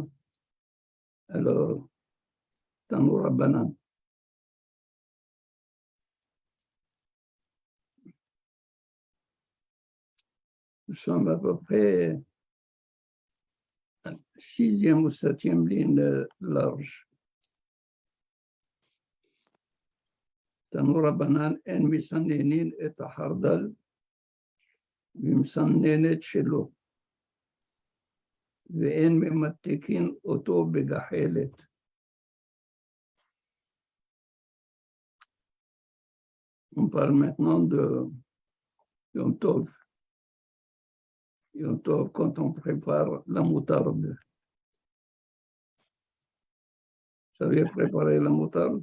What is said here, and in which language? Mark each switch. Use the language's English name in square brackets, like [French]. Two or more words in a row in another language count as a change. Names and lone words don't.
[French] Alors, [Hebrew] תנו רבנן. [French] Nous sommes à peu près 6e ou 7e ligne large. [Hebrew] תנו רבנן אין מסננין את החרדל במסננת שלו ואין ממתקין אותו בגחלת. [French] On parle maintenant de [Hebrew] יום טוב. יום טוב, [French] quand on prépare la moutarde. Vous savez préparer la moutarde?